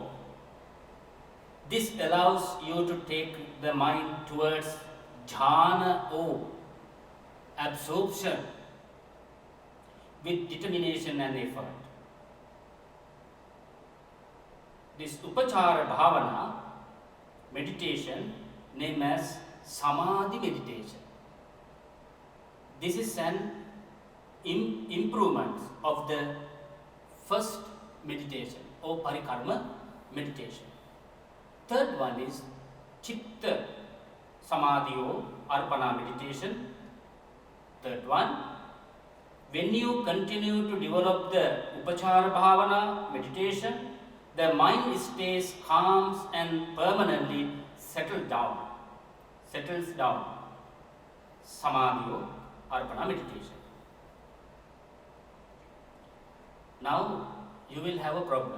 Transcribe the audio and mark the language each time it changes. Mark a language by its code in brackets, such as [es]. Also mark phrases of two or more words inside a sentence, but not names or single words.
[en] This allows you to take the mind towards jhana or absorption with determination and effort. This [pi] upachara bhavana [en] meditation named as samadhi meditation. This is an improvement of the first meditation or parikarma meditation. Third one is [pi] chitta samadhi [en] or arpana meditation. Third one, when you continue to develop the [pi] upachara bhavana [en] meditation, the mind stays calm and permanently settles down. Samadhi or arpana meditation. Now you will have a problem.